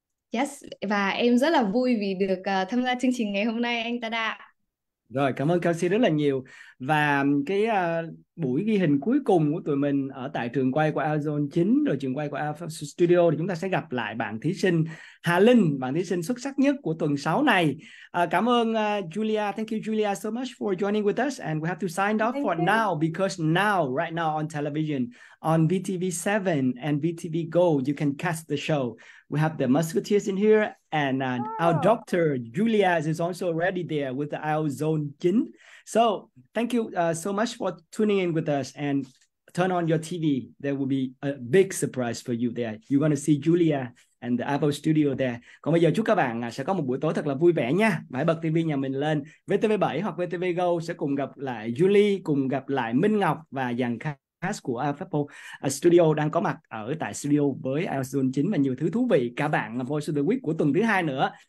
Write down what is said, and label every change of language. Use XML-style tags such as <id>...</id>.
<vi>Yes, và em rất là vui vì được tham gia chương trình ngày hôm nay anh Tada. Rồi, cảm ơn Kelsey rất là nhiều. Và cái buổi ghi hình cuối cùng của tụi mình ở tại trường quay của IELTS 9, rồi trường quay của IFOS Studio, thì chúng ta sẽ gặp lại bạn thí sinh Hà Linh, bạn thí sinh xuất sắc nhất của tuần 6 này. Cảm ơn Julia.</vi> <en>Thank you Julia so much for joining with us, and we have to sign off for now, because right now on television, on VTV7 and VTVGo, you can catch the show. We have the musketeers in here, and our doctor Julia is also already there with the IELTS Zone 9. So thank you so much for tuning in with us, and turn on your TV. There will be a big surprise for you there. You're going to see Julia and the Apple Studio there.</en> <vi>Còn bây giờ chúc các bạn sẽ có một buổi tối thật là vui vẻ nha. Và hãy bật TV nhà mình lên, VTV7 hoặc VTVGo sẽ cùng gặp lại Julie, cùng gặp lại Minh Ngọc và dàn cast của Apple Studio đang có mặt ở tại studio với IELTS Zone 9 và nhiều thứ thú vị, cả bạn Voice of the Week của tuần thứ 2 nữa.</vi>